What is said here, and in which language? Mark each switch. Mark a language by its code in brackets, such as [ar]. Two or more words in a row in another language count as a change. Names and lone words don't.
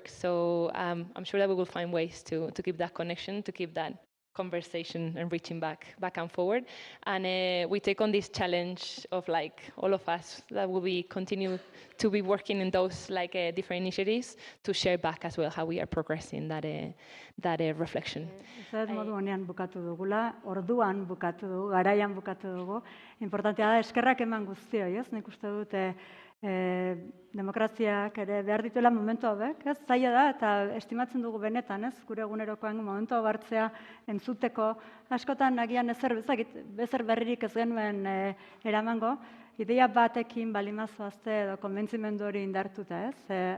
[en] So I'm sure that we will find ways to keep that connection, to keep that conversation and reaching back and forward. And we take on this challenge of all of us that will be continue to be working in those different initiatives to share back as well how we are progressing that reflection. [eu] Ez modu honean bukatu dugula, orduan bukatu dugu, garaian bukatu dugu. Importantea da eskerrak eman guztioi, ez? Nik uste dut demokraziak ere behar dituela momentu hauek, ez? Zaila da eta estimatzen dugu benetan, ez? Gure egunerokoan momentu hau hartzea entzuteko, askotan agian ezer berririk ez genuen eramango, ideia batekin balimazoazte edo konbentzimendu hori indartuta, ez?